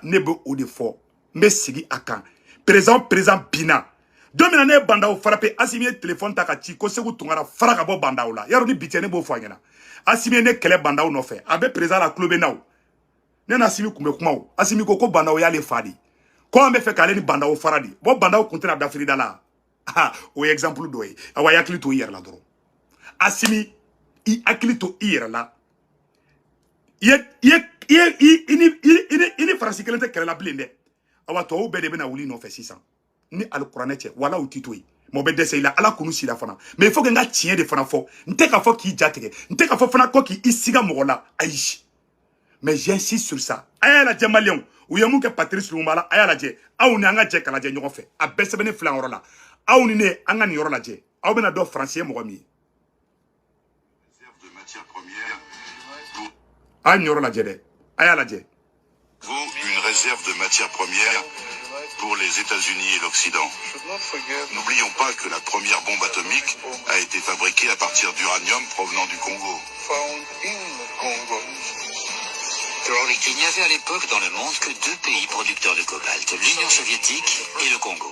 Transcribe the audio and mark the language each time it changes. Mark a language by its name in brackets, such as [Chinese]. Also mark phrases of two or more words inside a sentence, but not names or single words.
[Bambara] ne bɛ o de fɔ n bɛ sigi a kan président binna don min na ne ye bandaw frappé Asimi ye téléphone ta ka ci ko Segu Tunkara fara ka bɔ bandaw la yarɔ ni bi tɛ ne b'o fɔ a ɲɛna Asimi ye ne kɛlɛ bandaw nɔfɛ a bɛ président la tulo bɛ na o ne na Asimi kun bɛ kuma o Asimi ko bandaw y'ale fa de ko an bɛ fɛ k'ale ni bandaw fara de bon bandaw kun tɛna da firida la o ye exemple dɔ ye awa i hakili to i yɛrɛ la dɔrɔn Asimi i hakili to i yɛrɛ la i ni Faransi kelen tɛ kɛlɛ la bilen dɛ awa tɔw bɛɛ de bɛna wuli nɔfɛ sisan ni alikuranɛ cɛ wala u ti to yen mɔ bɛ dɛsɛ i la ala kunu sila fana [French] mais il faut que [Bambara] n ka tiɲɛ de fana fɔ n tɛ k'a fɔ k'i jatigɛ n tɛ k'a fɔ fana ko k'i siga mɔgɔ la ayi [French] mais j'insiste sur ça [Bambara] a y'a lajɛ maliyɛnw u ye mun kɛ Patrice Lumumba la a y'a lajɛ aw ni an ka jɛ ka lajɛ ɲɔgɔn fɛ a bɛɛ sɛbɛnnen filɛ an yɔrɔ la aw ni ne an ka nin yɔrɔ lajɛ aw bɛna dɔn Faransi ye mɔgɔ min ye a nin yɔrɔ lajɛ dɛ a y'a lajɛ [French] une réserve de matières premières pour les États-Unis et l'Occident. N'oublions pas que la première bombe atomique a été fabriquée à partir d'uranium provenant du Congo. Il n'y avait à l'époque dans le monde que 2 pays producteurs de cobalt, l'Union soviétique et le Congo.